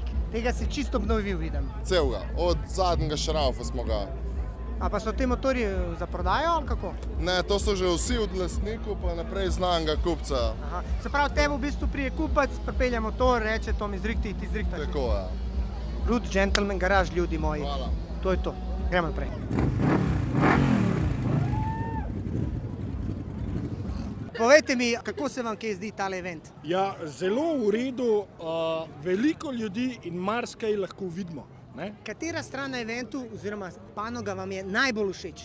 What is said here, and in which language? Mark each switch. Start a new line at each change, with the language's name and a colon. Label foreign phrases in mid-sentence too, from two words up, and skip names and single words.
Slovenian: Tega si čisto obnovil, vidim. Celega, od zadnjega šraufa smo ga. A pa so te motorji za prodajo ali kako? Ne, to so že vsi od lastnikov pa naprej znanega kupca. Aha. Se pravi, tebi v bistvu prije kupac, pripelje motor, reče to mi zrihti, ti zrihtaš. Tako, ja. Rude gentleman garage, ljudi moji. Hvala. To je to. Gremo naprej. Povejte mi, kako se vam kaj zdi tale event? Ja, zelo v redu, veliko ljudi in marsikaj lahko vidimo. Ne? Katera stran na eventu oziroma panoga vam je najbolj všeč?